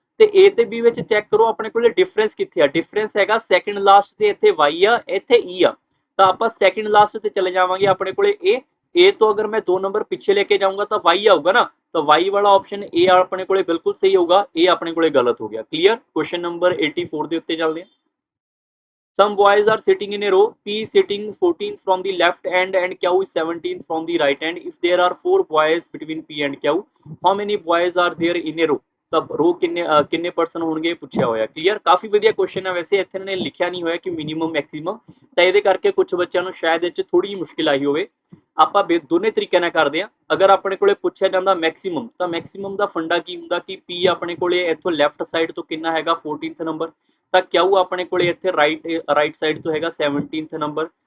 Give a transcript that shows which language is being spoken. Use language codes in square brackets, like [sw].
[pa] ਤੇ A ਤੇ B ਵਿੱਚ ਚੈੱਕ ਕਰੋ ਆਪਣੇ ਕੋਲੇ ਡਿਫਰੈਂਸ ਕਿੱਥੇ ਆ। ਡਿਫਰੈਂਸ ਹੈਗਾ ਸੈਕਿੰਡ ਲਾਸਟ ਤੇ ਇੱਥੇ Y ਆ, ਇੱਥੇ E ਆ। ਤਾਂ ਆਪਾਂ ਸੈਕਿੰਡ ਲਾਸਟ ਤੇ ਚਲੇ ਜਾਵਾਂਗੇ, ਆਪਣੇ ਕੋਲੇ A ਤੋਂ ਅਗਰ ਮੈਂ 2 ਨੰਬਰ ਪਿੱਛੇ ਲੈ ਕੇ ਜਾਊਂਗਾ ਤਾਂ Y ਆਊਗਾ ਨਾ, ਤਾਂ Y ਵਾਲਾ ਆਪਸ਼ਨ A ਆਪਣੇ ਕੋਲੇ ਬਿਲਕੁਲ ਸਹੀ ਹੋਊਗਾ, ਇਹ ਆਪਣੇ ਕੋਲੇ ਗਲਤ ਹੋ ਗਿਆ। ਕਲੀਅਰ। ਕੁਐਸਚਨ ਨੰਬਰ 84 ਦੇ ਉੱਤੇ ਚੱਲਦੇ ਹਾਂ। [en] Some boys are sitting in a row, P is sitting 14 from the left end and Q is 17 from the right end. If there are 4 boys between P and Q, how many boys are there in a row? [pa] ਤਾਂ ਰੋ ਕਿੰਨੇ person ਹੋਣਗੇ ਪੁੱਛਿਆ ਹੋਇਆ। Clear, ਕਾਫੀ ਵਧੀਆ question ਹੈ। ਵੈਸੇ ਇੱਥੇ ਇਹਨਾਂ ਨੇ ਲਿਖਿਆ ਨਹੀਂ ਹੋਇਆ ਕਿ ਮਿਨੀਮਮ ਮੈਕਸਿਮਮ, ਤਾਂ ਇਹਦੇ ਕਰਕੇ ਕੁਝ ਬੱਚਿਆਂ ਨੂੰ ਸ਼ਾਇਦ ਇਹ 'ਚ ਥੋੜੀ ਜਿਹੀ ਮੁਸ਼ਕਿਲ ਆਈ ਹੋਵੇ। ਆਪਾਂ ਦੋਨੇ ਤਰੀਕੇ ਨਾਲ ਕਰਦੇ ਆ। ਅਗਰ ਆਪਣੇ ਕੋਲੇ ਪੁੱਛਿਆ ਜਾਂਦਾ ਮੈਕਸਿਮਮ, ਤਾਂ ਮੈਕਸਿਮਮ ਦਾ ਫੰਡਾ ਕੀ ਹੁੰਦਾ ਕਿ P ਆਪਣੇ ਕੋਲੇ ਇੱਥੋਂ ਲੈਫਟ ਸਾਈਡ ਤੋਂ ਕਿੰਨਾ ਹੈਗਾ 14th ਨੰਬਰ, ਤਾਂ Q ਆਪਣੇ ਕੋਲੇ ਇੱਥੇ ਰਾਈਟ ਸਾਈਡ ਤੋਂ ਹੈਗਾ 17th ਨੰਬਰ।